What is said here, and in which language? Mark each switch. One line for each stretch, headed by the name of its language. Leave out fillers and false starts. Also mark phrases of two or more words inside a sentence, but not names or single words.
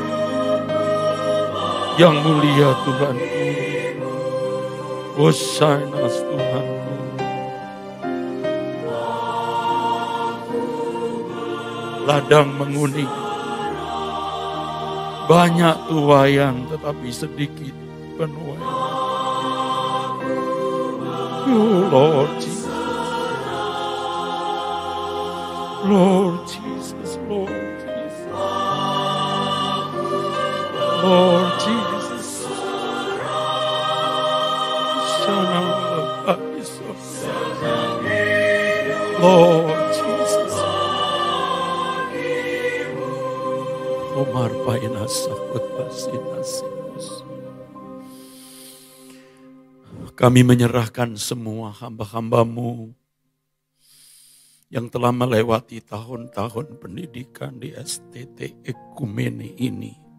Indonesian: Yang mulia Tuhanku, Hosana Tuhanku. Ladang menguning, banyak tuaian tetapi sedikit penuaian.
English: Oh Lord Jesus, Lord Jesus, Lord Jesus, Lord Jesus. Lord Jesus, Omar Paina Sakut Pasinasimus.
Indonesian: Kami menyerahkan semua hamba-hamba-Mu yang telah melewati tahun-tahun pendidikan di STT Ekumene ini.